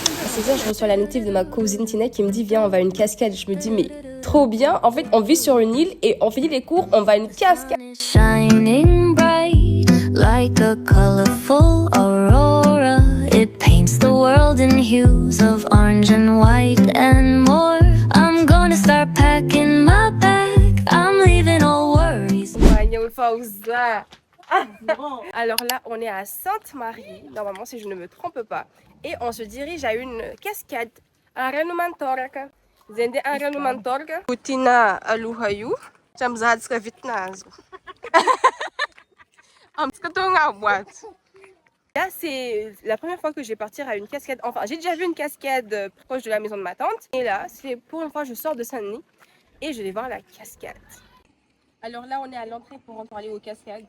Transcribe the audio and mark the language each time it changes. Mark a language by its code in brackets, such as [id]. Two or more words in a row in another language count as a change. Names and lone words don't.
[fr] 16h, je reçois la notif de ma cousine Tina qui me dit viens, on va à une cascade. Je me dis mais trop bien. En fait, on vit sur une île et on finit les cours, on va à une cascade. [en] Shining bright like a colorful aurora. It paints the world in hues of orange and white and more. I'm gonna start packing my bag. I'm leaving all worries. [fr] Alors là, on est à Sainte-Marie, normalement si je ne me trompe pas, et on se dirige à une cascade. Aranumantorga. Zende Aranumantorga. Putina Aluhayu. Jamzadska Vitnazo. Là, c'est la première fois que je vais partir à une cascade. Enfin, j'ai déjà vu une cascade proche de la maison de ma tante. Et là, c'est pour une fois, je sors de Saint-Denis et je vais voir la cascade. Alors là, on est à l'entrée pour aller aux cascades.